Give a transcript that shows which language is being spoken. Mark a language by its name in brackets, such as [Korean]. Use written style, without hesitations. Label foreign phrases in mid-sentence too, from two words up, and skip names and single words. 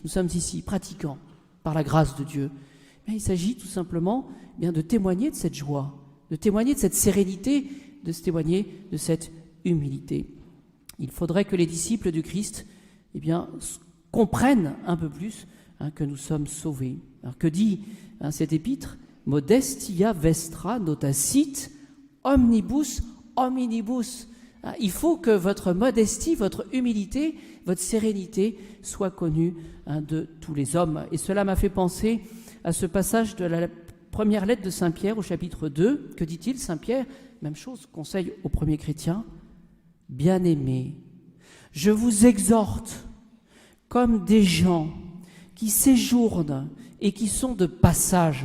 [French] Nous sommes ici, pratiquants, par la grâce de Dieu. Mais il s'agit tout simplement de témoigner de cette joie, de témoigner de cette sérénité, de se témoigner de cette humilité. Il faudrait que les disciples du Christ comprennent un peu plus que nous sommes sauvés. Alors que dit cet épître? [Latin] Modestia vestra notacit omnibus hominibus. [French] Il faut que votre modestie, votre humilité, votre sérénité soit connue de tous les hommes. Et cela m'a fait penser à ce passage de la première lettre de Saint Pierre au chapitre 2. Que dit-il, Saint Pierre? Même chose, conseil aux premiers chrétiens. Bien-aimés, je vous exhorte comme des gens qui séjournent et qui sont de passage.